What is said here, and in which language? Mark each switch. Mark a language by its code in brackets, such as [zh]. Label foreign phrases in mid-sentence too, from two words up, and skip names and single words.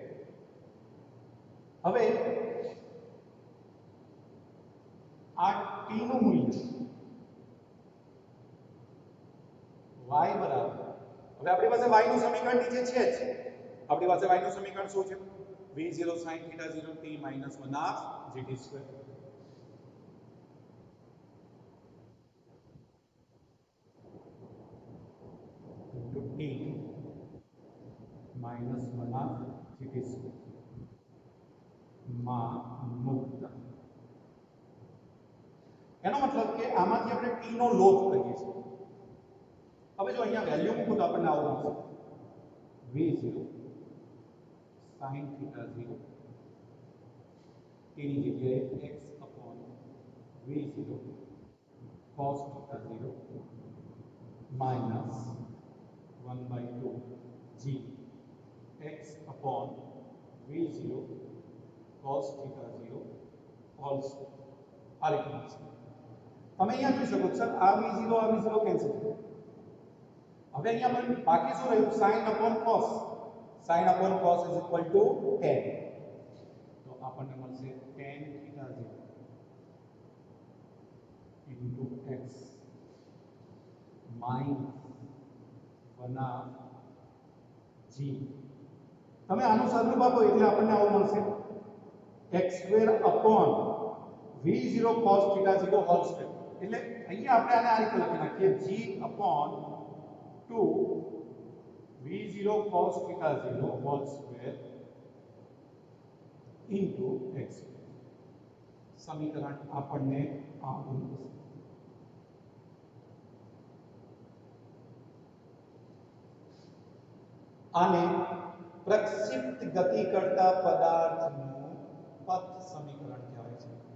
[gu] હવે આ t નું મૂલ્ય y બરાબર, હવે આપણી પાસે y નું સમીકરણ નીચે છે જ. આપણી પાસે y નું સમીકરણ શું છે? [en] v0 sin theta 0 t minus 1/2 gt square into t minus 1/2 gt square [gu] માં મુક્ત. એનો મતલબ કે આમાંથી આપણે t નો લોપ કરીએ છીએ. હવે જો અહીંયા વેલ્યુ મૂકું તો આપણને આવું મળશે [en] v0 sin theta 0 t [gu] ની જગ્યાએ [en] x upon v0 cos theta 0 minus 1/2 g x upon v0 cos theta 0 whole square. [gu] આ રીતનું છે. તમે અહીંયા જોઈ શકો સર આ v0 કેન્સલ થઈ. હવે અહીંયા મને બાકી શું રહ્યું? [en] sin upon cos. sin upon cos is equal to tan. [gu] તો આપણને મળશે [en] tan theta 0 into x minus 1/2 g. [gu] તમે આનું સ્વરૂપ આપો એટલે આપણને આવું મળશે [en] x square upon v0 cos theta 0 whole square. [gu] એટલે અહીંયા આપણે આને આ રીતે લખી નાખીએ [en] g upon 2 v0 cos theta 0 whole square into x. [gu] સમીકરણ આપણને આવું મળશે. આને પ્રક્ષિપ્ત ગતિ કરતા પદાર્થનું પથ સમીકરણ કહેવાય છે.